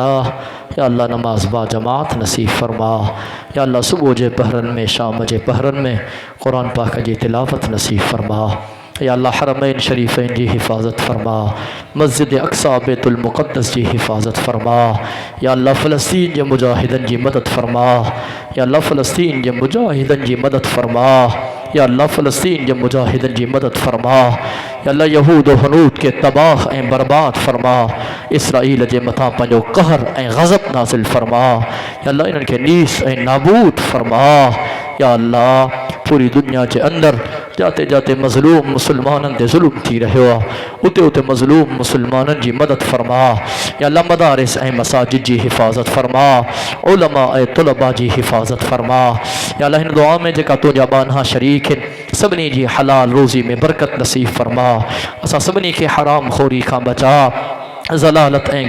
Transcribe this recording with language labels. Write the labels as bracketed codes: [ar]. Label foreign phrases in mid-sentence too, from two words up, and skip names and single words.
[sd] या अल्लाह नमाज़ बा जमात नसीब फरमा। या अल्लाह सुबुह जे पहरनि में, शाम जे पहरनि में क़ुरान पाक जी तिलावत नसीब फरमा। या अल्लाह हरमैन शरीफ़ैन जी हिफ़ाज़त फरमा, मस्जिद अक़सा बैतुल मुक़द्दस जी हिफ़ाज़त फरमा। या अल्लाह फ़लस्तीन जे मुजाहिदनि जी मदद फरमा। या अल्लाह फ़लस्तीन जे मुजाहिदनि जी मदद फरमा। یا اللہ فلسطین جے مجاہدن جی مدد فرما، یا اللہ یہود و حنود کے تباہ اے برباد فرما، اسرائیل جے متاں پنجو قہر اے غضب نازل فرما، یا اللہ انہن کے نیس اے نابود فرما، یا اللہ پوری دنیا کے اندر جاتے جاتے مظلوم مسلمانن دے ظلم تھی رہے ہوا، اتے اتے مظلوم مسلمانن جی مدد فرما، یا اللہ مدارس اے مساجد جی حفاظت فرما، علماء اے طلباء جی حفاظت فرما، یا اللہ ان دعا میں جکا تو جابان ہاں شریک ہیں سبنی جی حلال روزی میں برکت نصیب فرما، اسا سبنی کے حرام خوری کا بچا، ضلالت اے